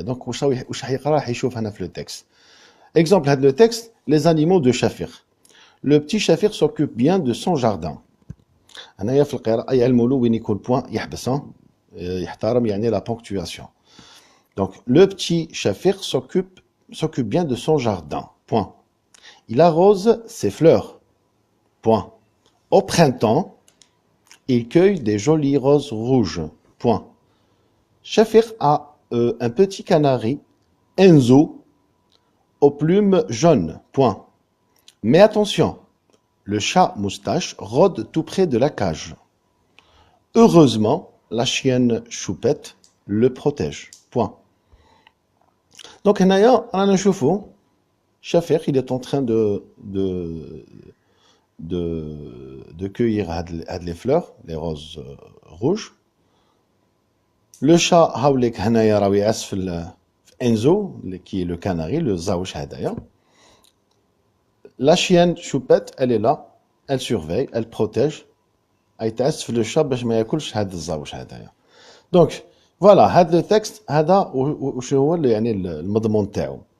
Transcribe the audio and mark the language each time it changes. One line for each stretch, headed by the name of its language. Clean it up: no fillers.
Arabic: دونك واش راح يقرا راح يشوف هنا في لو تكست.
French: Exemple
Arabic: هذا لو تكست
French: les animaux de Shafir. Le petit Shafir s'occupe bien de son jardin.
Arabic: هنايا في القراءة يعلموا له وين يكون بوان يحبس يحترم يعني
French: la ponctuation. Donc le petit Shafir s'occupe bien de son jardin. Point. Il arrose ses fleurs. Point. Au printemps, il cueille des jolies roses rouges. Point. Shafir a un petit canari, Enzo, aux plumes jaunes. Point. Mais attention, le chat moustache rôde tout près de la cage. Heureusement, la chienne choupette le protège. Point. Donc,
Arabic: هنايا رانا نشوفوا
French: Shafir, il est en train de cueillir les fleurs, les roses rouges.
Arabic: Le chat هاوليك هنايا راهو يعس في Enzo,
French: qui est le canari,
Arabic: le zaouch هدايا.
French: La chienne choupette, elle est là, elle surveille, elle protège.
Arabic: يتعس في
French: le chat
Arabic: باش ما ياكلش هاد الزاوش هدايا. Donc voilà, هذا التكست هذا وش هو يعني المضمون تاعو.